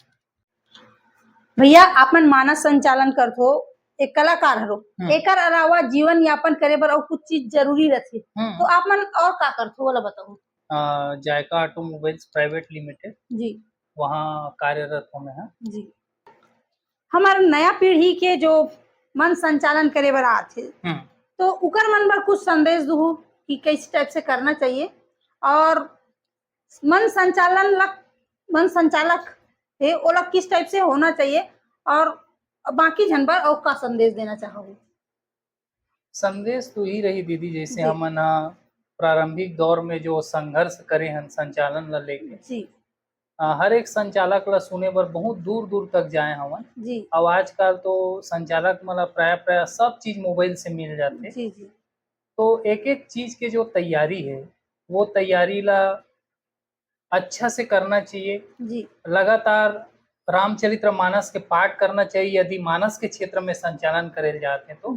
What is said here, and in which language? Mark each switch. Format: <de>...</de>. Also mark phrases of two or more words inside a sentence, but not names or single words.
<hne>भैया आप मन मानस संचालन करथो, एक कलाकार हरो, एकर अलावा जीवन यापन करे बर और कुछ चीज जरूरी रहती, तो आप मन और का करथो वाला बताओ। जायका ऑटोमोबाइल्स प्राइवेट लिमिटेड, जी वहाँ कार्यरत हूँ मैं। जी हमारे नया पीढ़ी के जो मन संचालन करे बर आथे, तो उकर मन बर कुछ संदेश दू कि किस टाइप से करना चाहिए, और मन संचालन ला मन संचालक है ओला किस टाइप से होना चाहिए, और बाकी जन बर और का संदेश देना चाहोगे? संदेश तो ही रही दीदी, जैसे जी हमन प्रारंभिक दौर में जो संघर्ष करे हैं संचालन ला लेके, जी हर एक संचालक ला सुने बर बहुत दूर दूर तक जाए हवन। जी अब आजकल तो संचालक मतलब प्राय प्राय सब चीज मोबाइल से मिल जाते। जी जी तो एक एक चीज के जो तैयारी है वो तैयारी ला अच्छा से करना चाहिए। जी लगातार रामचरितमानस के पाठ करना चाहिए यदि मानस के क्षेत्र में संचालन करे जाते हैं तो।</hne>